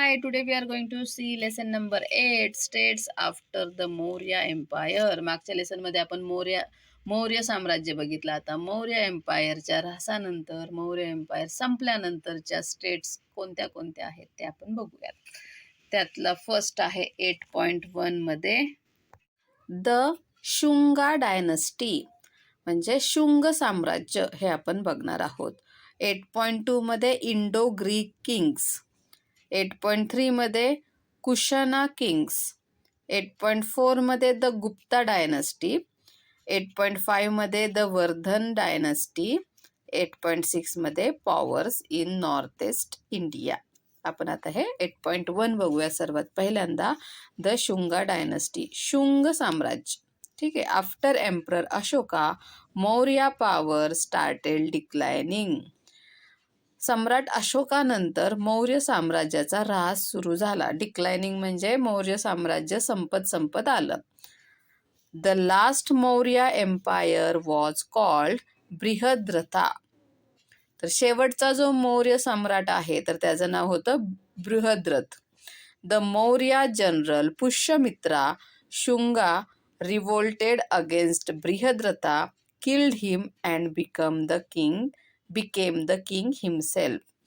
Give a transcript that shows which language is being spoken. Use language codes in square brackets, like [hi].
[en] today we are going to see lesson number 8, states after the Maurya Empire. [mr] मागच्या lesson मध्ये आपण मौर्य साम्राज्य बघितलं. आता मौर्य एम्पायरच्या ऱ्हासानंतर मौर्य एम्पायर संपल्यानंतरच्या स्टेट्स कोणत्या कोणत्या आहेत ते आपण बघूयात. त्यातला फर्स्ट आहे 8.1 मध्ये द शुंगा डायनस्टी म्हणजे शुंग साम्राज्य हे आपण बघणार आहोत. 8.2 मध्ये इंडो ग्रीक किंग्स, 8.3 मध्ये कुशाना किंग्स, 8.4 मध्ये द गुप्ता डायनस्टी, 8.5 मध्ये द वर्धन डायनस्टी, 8.6 मध्ये powers in north east India. आपण आता हे 8.1 बघूया. सर्वात पहिल्यांदा द शुंगा डायनस्टी, शुंग साम्राज्य. ठीक आहे. [en] After emperor Ashoka Maurya power started declining. [mr] सम्राट अशोकानंतर मौर्य साम्राज्याचा ऱ्हास सुरू झाला. डिक्लायनिंग म्हणजे मौर्य साम्राज्य संपत आलं. [en] The last Maurya empire was called Brihadratha. [mr] तर शेवटचा जो मौर्य सम्राट आहे तर त्याचं नाव होतं Brihadratha. [en] The Maurya general Pushyamitra Shunga revolted against Brihadratha, killed him and became the king himself.